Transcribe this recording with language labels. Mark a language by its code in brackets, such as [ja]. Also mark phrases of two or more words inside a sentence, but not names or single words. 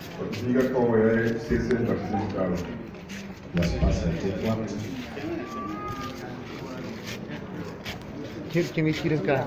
[pt] diga qual é CC da Cidade. [fr] L'espace est étroite. [pt] Quem me tira cá?